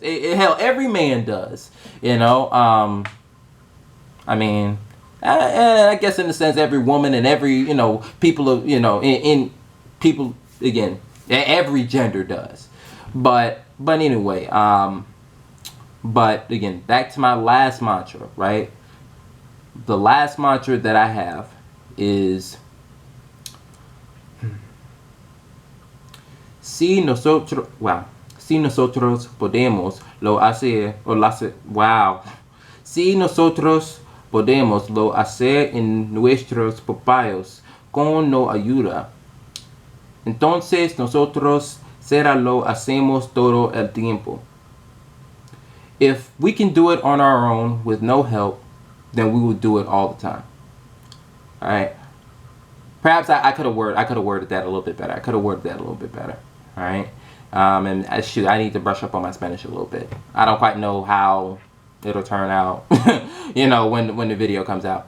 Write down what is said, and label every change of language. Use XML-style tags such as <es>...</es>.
<en>Hell, every man does. I mean, I guess in a sense, every woman and every, people of, in people again, every gender does. But anyway, but again, back to my last mantra, right? The last mantra that I have is</en> <es>si nosotros, wow, si nosotros podemos lo hacer o lo hacer, wow, si nosotros podemos lo hacer en nuestros propios con no ayuda, entonces nosotros será lo hacemos todo el tiempo.</es> <en>If we can do it on our own with no help, then we will do it all the time. All right. Perhaps I could have worded that a little bit better. All right. And I need to brush up on my Spanish a little bit. I don't quite know how it'll turn out, when the video comes out.</en>